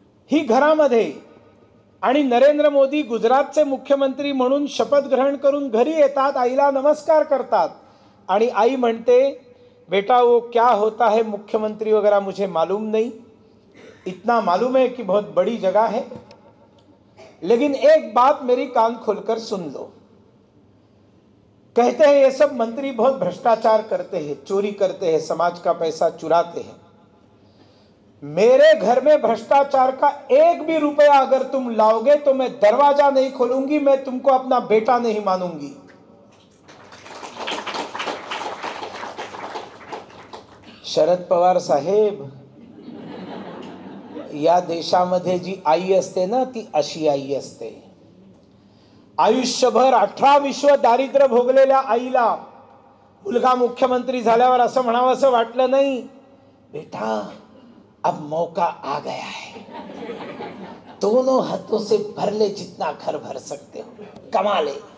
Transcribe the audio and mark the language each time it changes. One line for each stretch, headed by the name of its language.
Marathi: ही घरामध्ये, आणि नरेंद्र मोदी गुजरातचे मुख्यमंत्री म्हणून शपथ ग्रहण करून घरी येतात, आईला नमस्कार करतात आणि आई म्हणते,
Hindi: बेटा वो क्या होता है मुख्यमंत्री वगैरह मुझे मालूम नहीं, इतना मालूम है कि बहुत बड़ी जगह है, लेकिन एक बात मेरी कान खोलकर सुन लो. कहते हैं ये सब मंत्री बहुत भ्रष्टाचार करते हैं, चोरी करते हैं, समाज का पैसा चुराते हैं. मेरे घर में भ्रष्टाचार का एक भी रुपया अगर तुम लाओगे तो मैं दरवाजा नहीं खोलूंगी, मैं तुमको अपना बेटा नहीं मानूंगी।
Marathi: शरद पवार साहेब, या देशामध्ये जी आई असते ना ती अशी आई असते। आयुष्यभर 18 विश्व दारिद्र्य भोगलेल्या आईला मुलगा मुख्यमंत्री झाल्यावर असं म्हणावं असं वाटलं नाही,
Hindi: बेटा अब मौका आ गया है, दोनों हाथों से भर ले जितना घर भर सकते हो, कमा ले।